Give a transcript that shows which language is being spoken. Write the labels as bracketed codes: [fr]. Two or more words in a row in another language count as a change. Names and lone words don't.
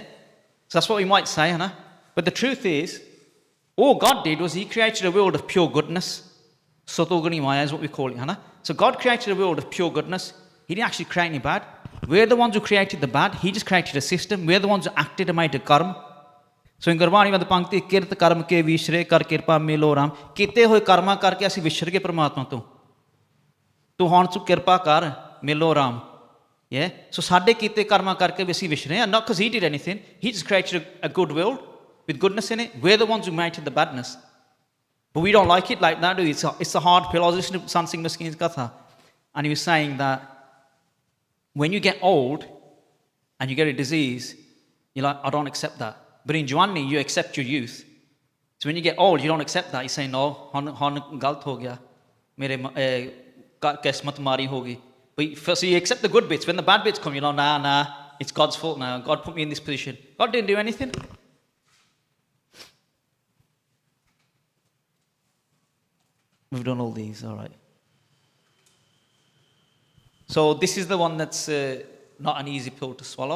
[en] So that's what we might say, huh? But the truth is, all God did was He created a world of pure goodness. Sotogani Maya is what we call it, huh? So God created a world of pure goodness. He didn't actually create any bad. We're the ones who created the bad. He just created a system. We're the ones who acted and made a karma. So in Gurbani [hi] में पंक्ति [pa] ਕਿਰਤ ਕਰਮ ਕੇ ਵਿਸ਼੍ਰੇ ਕਰ ਕ੍ਰਿਪਾ ਮਿਲੋ ਰਾਮ ਕਿਤੇ ਹੁਏ ਕਰਮਾ ਕਰਕੇ ਅਸੀਂ ਵਿਛੜ ਕੇ ਪਰਮਾਤਮਾ ਤੋਂ ਤੂੰ ਹੁਣ ਤੂੰ ਕਿਰਪਾ ਕਰ ਮਿਲੋ ਰਾਮ [en] yeah so [pa] ਸਾਡੇ ਕੀਤੇ ਕਰਮਾਂ ਕਰਕੇ ਵੀ ਅਸੀਂ ਵਿਛੜੇ ਹਾਂ [en] not because he did anything he just created a good world with goodness in it we're the ones who created the badness but we don't like it like that do we? It's a hard pill. I was listening to San Singh Maskeen's katha and he was saying that when you get old and you get a disease you're like I don't accept that. But in Giani, you accept your youth. So when you get old, you don't accept that. You say, no, [pa] ਹੁਣ ਗਲਤ ਹੋ ਗਿਆ ਮੇਰੀ ਕਿਸਮਤ ਮਾੜੀ ਹੋਗੀ. [en] But so you accept the good bits. When the bad bits come, you're like, nah, it's God's fault now. God put me in this position. God didn't do anything. We've done all these, all right. So this is the one that's not an easy pill to swallow.